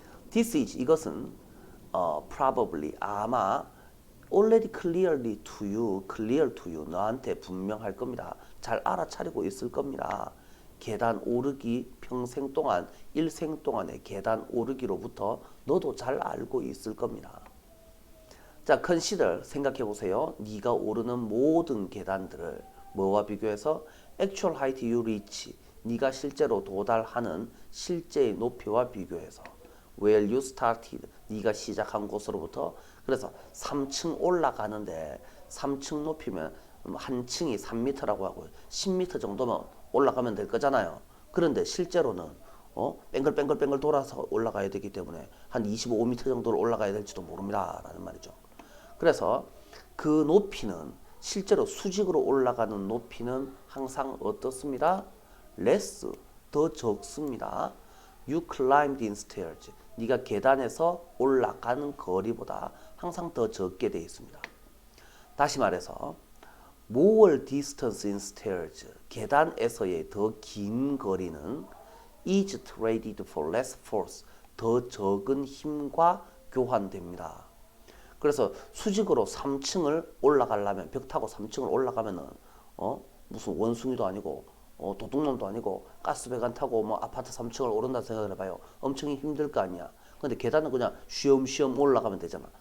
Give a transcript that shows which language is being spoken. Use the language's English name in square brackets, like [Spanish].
[English] This is [Korean] 이것은 [English] probably [Korean] 아마 [English] already clearly to you, clear to you [Korean] 너한테 분명할 겁니다. 잘 알아차리고 있을 겁니다. 계단 오르기 평생 동안 일생 동안의 계단 오르기로부터 너도 잘 알고 있을 겁니다. 자, consider 생각해 보세요. 네가 오르는 모든 계단들을 뭐와 비교해서 [English] actual height you reach [Korean] 네가 실제로 도달하는 실제의 높이와 비교해서 [English] where you started [Korean] 네가 시작한 곳으로부터 그래서 3층 올라가는데 3층 높이면 한 층이 3m라고 하고 10m 정도면 올라가면 될 거잖아요. 그런데 실제로는 뺑글뺑글 돌아서 올라가야 되기 때문에 한 25m 정도를 올라가야 될지도 모릅니다. 라는 말이죠. 그래서 그 높이는 실제로 수직으로 올라가는 높이는 항상 어떻습니다? [English] less, [Korean] 더 적습니다. [English] You climbed in stairs. [Korean] 네가 계단에서 올라가는 거리보다 항상 더 적게 되어 있습니다. 다시 말해서 [English] more distance in stairs. [Korean] 계단에서의 더 긴 거리는 [English] is traded for less force. [Korean] 더 적은 힘과 교환됩니다. 그래서 수직으로 3층을 올라가려면 벽 타고 3층을 올라가면은 무슨 원숭이도 아니고 도둑놈도 아니고 가스배관 타고 뭐 아파트 3층을 오른다 생각을 해봐요. 엄청 힘들 거 아니야. 근데 계단은 그냥 쉬엄쉬엄 올라가면 되잖아.